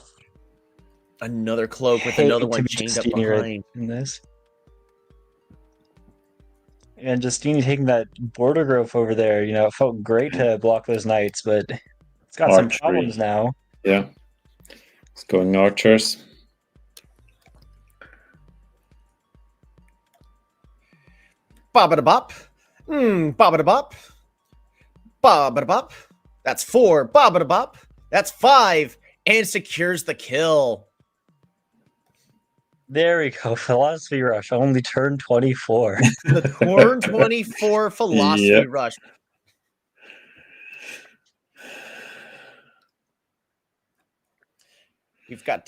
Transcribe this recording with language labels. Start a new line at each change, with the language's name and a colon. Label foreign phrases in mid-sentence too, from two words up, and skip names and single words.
English: Another cloak with another one chained up behind. In this. And Justeeni taking that border growth over there, it felt great to block those knights, but it's got some problems now. Yeah. It's going archers. Ba-ba-da-bop. Ba-ba-da-bop. Ba-ba-da-bop. That's 4. Ba-ba-da-bop. That's 5. And secures the kill. There we go. Philosophy Rush. Only turn 24. The turn 24 Philosophy Rush. We've got